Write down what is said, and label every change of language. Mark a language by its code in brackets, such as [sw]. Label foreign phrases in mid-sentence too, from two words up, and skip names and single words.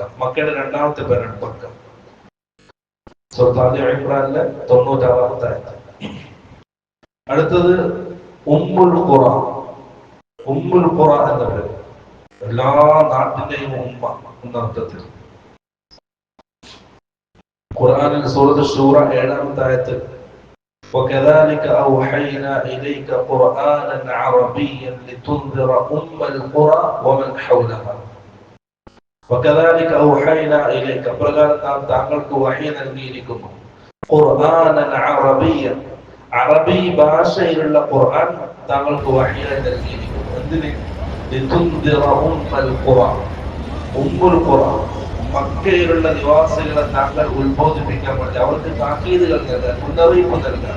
[ml] മക്കയുടെ രണ്ടാമത്തെ പേരാണ് ബക്ക. സൂറത്ത് ആലി ഇംറാനിലെ 96-ാമത്തെ ആയത്ത്. അടുത്തത് ഉമ്മുൽ ഖുറ. ഉമ്മുൽ ഖുറ എന്ന പേര്, എല്ലാ നാട്ടിന്റെയും ഉമ്മ എന്നർത്ഥത്തിൽ. ഖുർആനിൽ സൂറത്ത് ശൂറ 7-ാമത്തെ ആയത്തിൽ [ar] وكذلك أوحينا إليك قرآنا عربيا لتنذر أم القرى ومن حولها. وكذلك أوحينا إليك [ml] പ്രകാരം നാം താങ്കൾക്ക് വഹി നൽകിയിരിക്കുന്നു. [ar] قرآنا عربيا, [ml] അറബി ഭാഷയിലുള്ള ഖുർആൻ താങ്കൾക്ക് വഹിയായി നൽകിയിരിക്കുന്നു. [ar] എന്തിന്? لتنذر أم القرى. [ml] ഉമ്മുൽ ഖുറ, മക്കയിലുള്ള നിവാസികളെ താങ്കൾ ഉത്ബോധിപ്പിക്കാൻ വേണ്ടി, അവർക്ക് താക്കീതുകൾ നൽകാൻ, മുന്നറിയിപ്പ് നൽകാൻ.